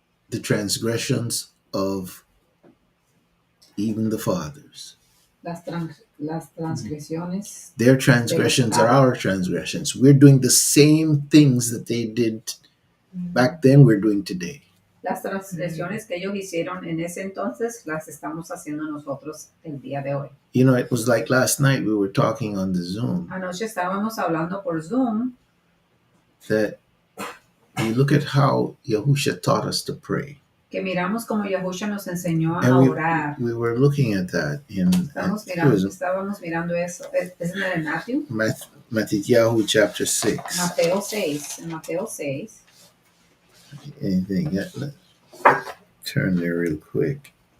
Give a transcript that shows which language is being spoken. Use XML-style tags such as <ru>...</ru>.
<en>the transgressions of even the fathers.</en> <es>las transgresiones.</es> <en>Their transgressions are our transgressions. We're doing the same things that they did back then, we're doing today.</en> <es>Las transgresiones que ellos hicieron en ese entonces las estamos haciendo nosotros el día de hoy.</es> <en>You know, it was like last night we were talking on the Zoom</en> <es>Anoche estábamos hablando por Zoom</es> <en>that you look at how Yahusha taught us to pray.</en> <es>que miramos como Yahusha nos enseñó a</es> <en>And</en> <es>orar.</es> <en>we were looking at that in</en> <es>Estábamos mirando eso. ¿Es en el Matthew?</es> <en>Matthew chapter 6.</en> <es>Mateo 6. En Mateo 6.</es> <en>Anything? Yeah, let's turn there real quick.</en>